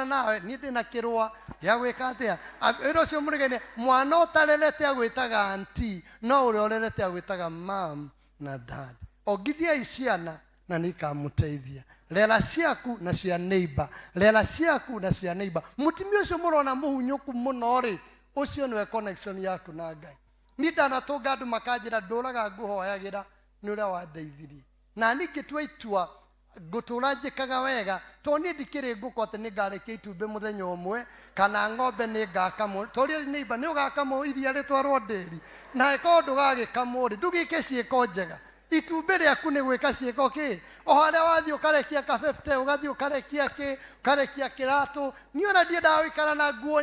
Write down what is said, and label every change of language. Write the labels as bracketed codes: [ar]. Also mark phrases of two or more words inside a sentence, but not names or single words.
[ki] nawe ni ndina kirwa ya gwika atia iro cio murigene mwana utarerete agwitaga auntie no uri orerete agwitaga mam na dad ogithia iciana na nikamuteithia rera ciaku na cia neighbor mutimio ucio murona muhunyuku muno ri ucio niwe connection yaku na Ngai ni ndanatunga andu makanjira nduraga nguhoyagira ni uria wandeithirie na ningĩtua itua ngutura njikaga wega to ni ndikiri nguko ati ni ngarekia itumbe muthenya umwe kana ng'ombe ni ngakamo tori neighbor ni ugakamo iria ritwarwo nderi na eko ndugagĩkamwo ri ndugike ciĩko njega itumbere yaku nĩ gwĩka ciĩko kĩ o harĩa wathiĩ ũkarekia ka 50 ũgathiĩ ũkarekia kĩratũ niĩ ona ndiendaga gũikara na nguo